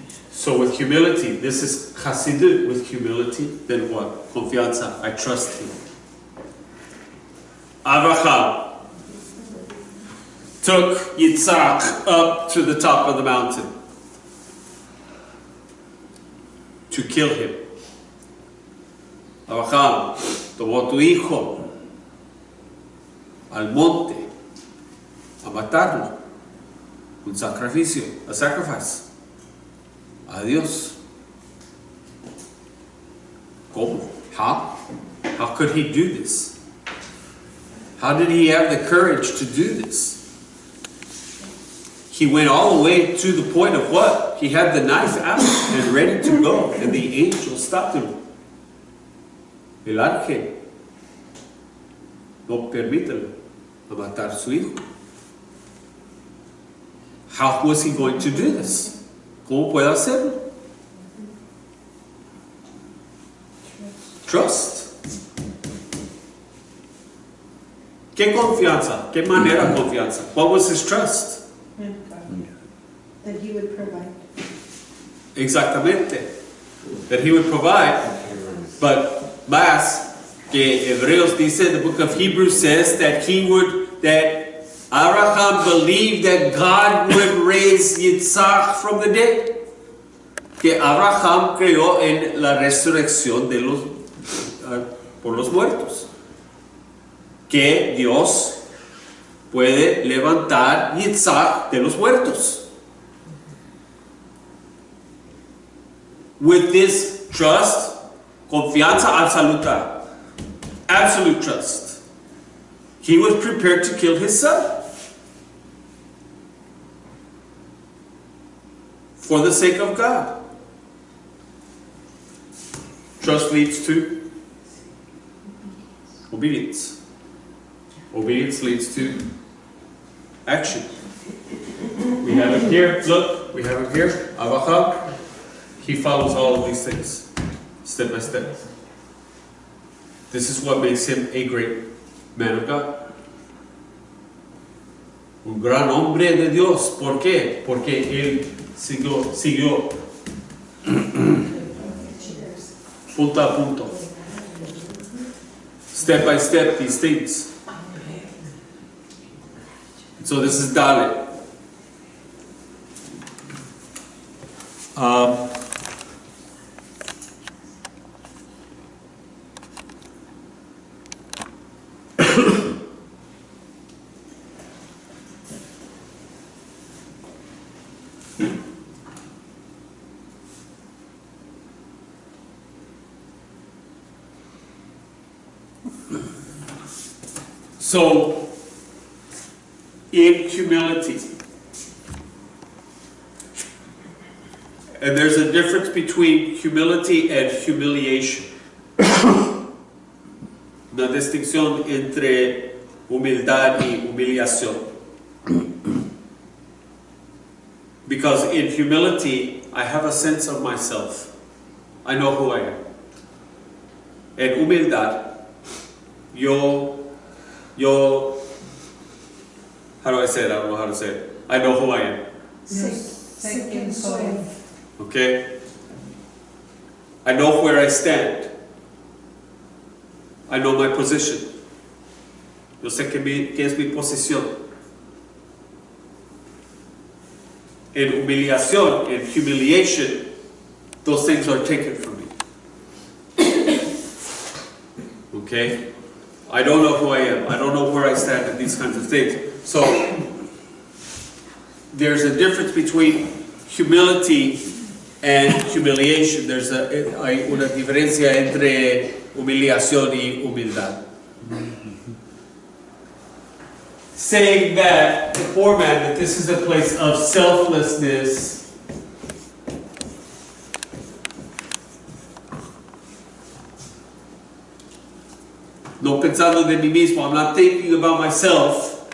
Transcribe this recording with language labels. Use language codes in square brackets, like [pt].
[en] So with humility, this is Hasidut with humility, then what? Confianza, I trust him. Abraham took Yitzhak up to the top of the mountain to kill him. [es] Abraham tomó tu hijo al monte a matarlo. Un sacrificio, [en] a sacrifice. [es] A Dios. [en] ¿Cómo? How? How could he do this? How did he have the courage to do this? He went all the way to the point of what? He had the knife out and ready to go, and the angel stopped him. [es] El ángel no permítelo a matar su hijo. [en] How was he going to do this? [es] ¿Cómo puede hacerlo? [en] Trust. [es] ¿Qué confianza? ¿Qué manera de confianza? [en] What was his trust? That he would provide. Exactamente. That he would provide. But [es] más que Hebreos dice, [en] the book of Hebrews says that Abraham believed that God would raise Yitzhak from the dead. [es] Que Abraham creyó en la resurrección de por los muertos. Que Dios puede levantar Yitzhak de los muertos. [en] With this trust, [es] confianza absoluta, [en] absolute trust, he was prepared to kill his son for the sake of God. Trust leads to obedience. Obedience leads to action. We have it here. Look, we have it here. Abraham. He follows all of these things, step by step. This is what makes him a great man of God. [es] Un gran hombre de Dios. ¿Por qué? Porque él siguió punto a punto, [en] step by step, these things. So this is Dalet. So, in humility, and there's a difference between humility and humiliation. [es] Una distinción entre humildad y humillación. [en] Because in humility, I have a sense of myself. I know who I am. [es] En humildad, yo, [en] how do I say it? I don't know how to say it. I know who I am. Second soul. Okay? I know where I stand. I know my position. [es] Yo sé qué es mi posición. [en] In humillación, in humiliation, those things are taken from me. Okay? I don't know who I am. I don't know where I stand in these kinds of things. So, there's a difference between humility and humiliation. [es] Hay una diferencia entre humillación y humildad. [en] Saying that the poor man, that this is a place of selflessness, [es] no pensando de mí mismo, [en] I'm not thinking about myself.